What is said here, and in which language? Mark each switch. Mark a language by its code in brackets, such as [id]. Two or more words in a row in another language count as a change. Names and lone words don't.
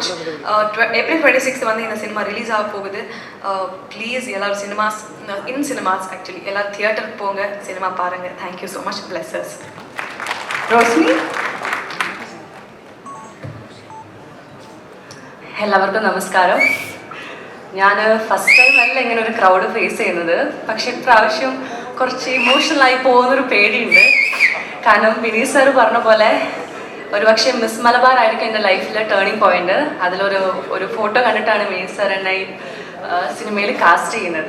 [ta] April 26 வந்து இந்த சினிமா ரிலீஸ் ஆக போகுது. ப்ளீஸ் எல்லாரும் சினிமாஸ் ஆக்சுவலி எல்லாரும் தியேட்டருக்கு போங்க, சினிமா பாருங்கள். [en] Thank you so much. Blesses. ரோஷ்னி. [ml] എല്ലാവർക്കും നമസ്കാരം. ഞാൻ [en] first time [ml] അല്ല ഇങ്ങനെ ഒരു [en] crowd face [ml] ചെയ്യുന്നത്. പക്ഷെ ഇപ്രാവശ്യം കുറച്ച് ഇമോഷണലായി പോകുന്നൊരു പേടിയുണ്ട്. കാരണം വിനീത് സാർ പറഞ്ഞ പോലെ ഒരുപക്ഷെ മിസ് മലബാർ ആയിരിക്കും എൻ്റെ ലൈഫിലെ [en] turning point. [ml] ഒരു ഫോട്ടോ കണ്ടിട്ടാണ് വിനീത് സാർ എന്നെ ഈ സിനിമയിൽ കാസ്റ്റ് ചെയ്യുന്നത്.